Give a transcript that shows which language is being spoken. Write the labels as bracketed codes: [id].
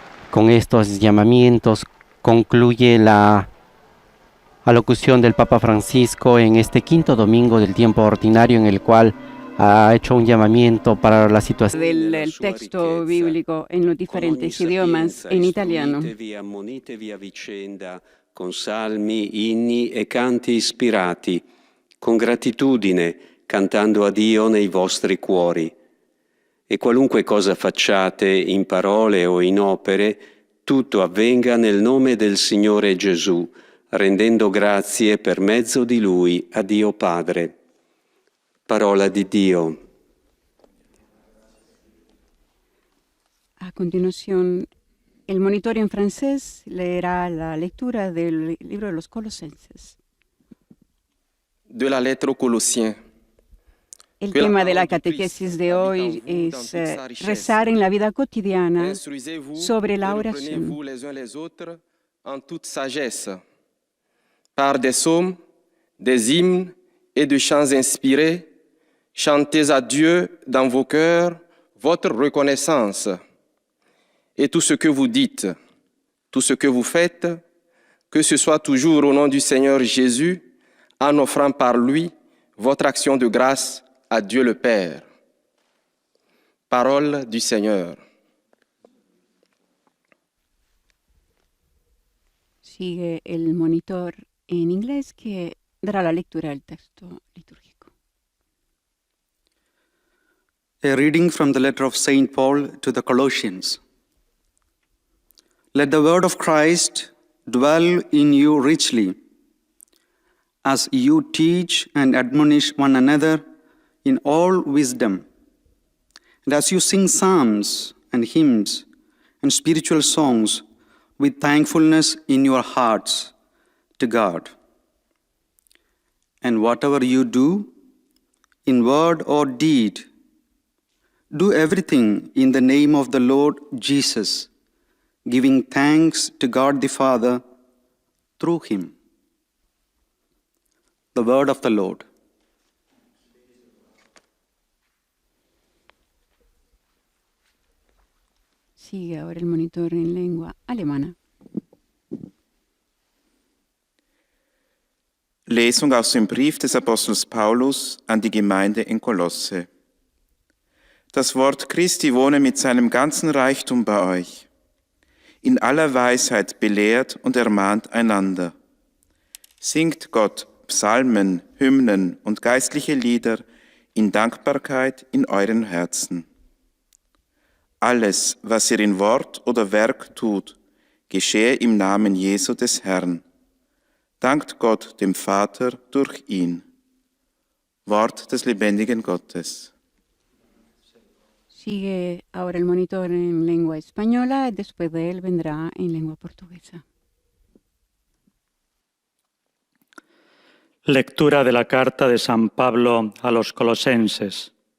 [es] Con estos llamamientos concluye la alocución del Papa Francisco en este quinto domingo del tiempo ordinario, en el cual ha hecho un llamamiento para la situación del texto bíblico en los diferentes idiomas, en italiano. [it] Ammonitevi a vicenda con salmi, inni e canti ispirati, con gratitudine, cantando a Dio nei vostri cuori. E qualunque cosa facciate in parole o in opere, tutto avvenga nel nome del Signore Gesù, rendendo grazie per mezzo di Lui a Dio Padre. Parola di Dio. [es] A continuación, el monitor en francés leerá la lectura del libro de los Colosenses. [fr] De la lettre aux Colossiens. [es] El tema de la catequesis de hoy es rezar en la vida cotidiana sobre la oración. [fr] Les uns les autres en toute sagesse, par des psaumes, des hymnes et des chants inspirés, chantez à Dieu dans vos cœurs votre reconnaissance. Et tout ce que vous dites, tout ce que vous faites, que ce soit toujours au nom du Seigneur Jésus, en offrant par lui votre action de grâce à Dieu le Père. Parole du Seigneur. [es] Sigue el monitor en inglés que dará la lectura del texto litúrgico. [en] A reading from the letter of St. Paul to the Colossians. Let the word of Christ dwell in you richly, as you teach and admonish one another in all wisdom, and as you sing psalms and hymns and spiritual songs with thankfulness in your hearts to God. And whatever you do, in word or deed, do everything in the name of the Lord Jesus, giving thanks to God the Father through him. The word of the Lord. [es] Sigue ahora el monitor en lengua alemana. [de] Lesung aus dem Brief des Apostels Paulus an die Gemeinde in Kolosse. Das Wort Christi wohne mit seinem ganzen Reichtum bei euch. In aller Weisheit belehrt und ermahnt einander. Singt Gott Psalmen, Hymnen und geistliche Lieder in Dankbarkeit in euren Herzen. Alles, was ihr in Wort oder Werk tut, geschehe im Namen Jesu des Herrn. Dankt Gott dem Vater durch ihn. Wort des lebendigen Gottes. [es] Sigue ahora el monitor en lengua española, después de él vendrá en lengua portuguesa. Lectura de la carta de San Pablo a los Colosenses.